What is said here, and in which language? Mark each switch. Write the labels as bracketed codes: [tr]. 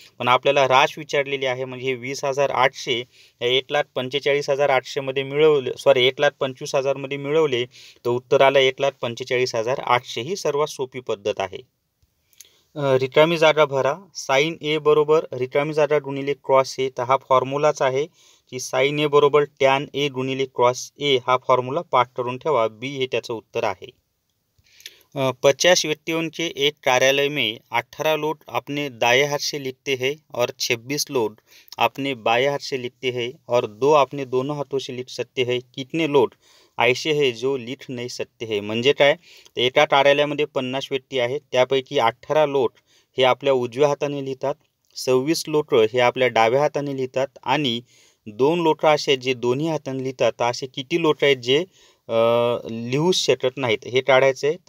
[mr] पण आपल्याला राश विचारलेली आहे, म्हणजे हे 20,800 हे 1,45,800 मध्ये मिळवले, 1,25,000 मध्ये मिळवले तर उत्तर आलं 1,45,800। ही सर्वात सोपी पद्धत आहे। रिकामी जागा भरा। साइन ए बरोबर रिकामी जागा गुणिले क्रॉस ए, तर हा फॉर्म्युलाच आहे की साइन ए बरोबर टॅन ए गुणिले क्रॉस ए। हा फॉर्म्युला पाठ करून ठेवा, बी हे त्याचं उत्तर आहे। [hi] 50 व्यक्तियों के एक कार्यालय में 18 लोग अपने दाएं हाथ से लिखते हैं और 26 लोग अपने बाएं हाथ से लिखते हैं और 2 अपने दोनों हाथों से लिख सकते हैं। कितने लोग ऐसे हैं जो लिख नहीं सकते हैं। [mr] म्हणजे काय, तर एका कार्यालयामध्ये 50 व्यक्ती आहेत, त्यापैकी 18 लोक हे आपल्या उजव्या हाताने लिहितात, 26 लोक हे आपल्या डाव्या हाताने लिहितात आणि 2 लोक असे जे दोन्ही हाताने लिहितात। असे किती लोक आहेत जे लिहू शकत नाहीत, हे काढायचं आहे।